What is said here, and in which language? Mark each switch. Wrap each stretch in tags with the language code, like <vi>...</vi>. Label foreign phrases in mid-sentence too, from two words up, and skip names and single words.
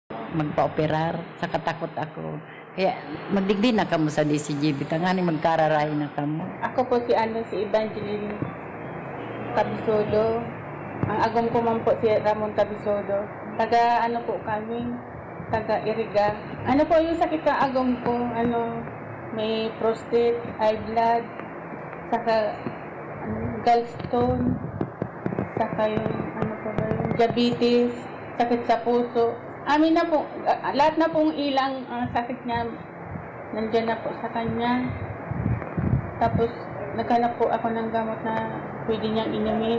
<bik>magpa-operar, sa katakot ako. Kaya magdigdi na kamo sa DCGB, tangani magkararay na kamo. Ako po si Evangeline Tabisodo. Ang agom ko man po si Ramon Tabisodo. Taga po kami, taga Iriga.</bik> <tl>Ano po yung sakit ng agom ko? May prostate,</tl> <en>high blood,</en> <tl>saka gallstone, saka yung diabetes, sakit sa puso. Amin na po, lahat na pong ilang sakit niya, nandiyan na po sa kanya. Tapos, naghanap po ako ng gamot na pwede niyang inumin.</tl>